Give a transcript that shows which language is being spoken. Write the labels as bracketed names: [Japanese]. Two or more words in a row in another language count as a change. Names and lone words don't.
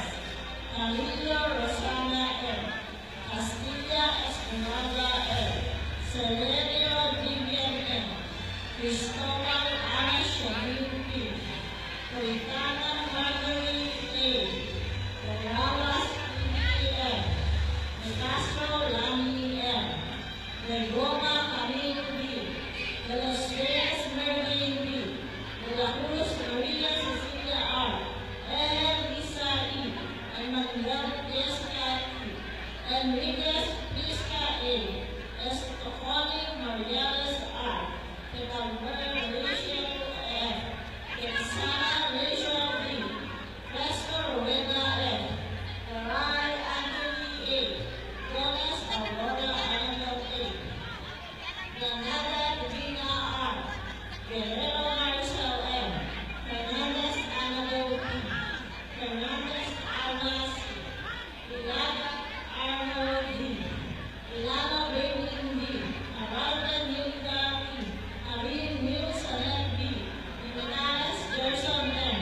[English] Calillo Rosana M. Castilla Espinosa M. Celerio Vivian M. Cristobal Ana Shamil P. Coitana Marjorie A. Doralas P.M. De Castro Lani M. De Goma Camilo B. De los Reyes Merlin B. De la Cruz Maria Cecilia R. Lisa E. Emmanuel Desca E. Enriquez Pisca A. Estofani Mariales R. Petalver Rachel F. Quezana Rachel B. Fresco Rowena F. Garay Anthony A. Gomez Aurora Annabel A. Granada Divina R. Guerrero Maricel M. Fernandez Annabel P. Fernandez Alma C. Ilaga Arnold D. Ilana Bailey D. Abalda Nilda P. Arin Mil Salet B. Jimenez Gerson M.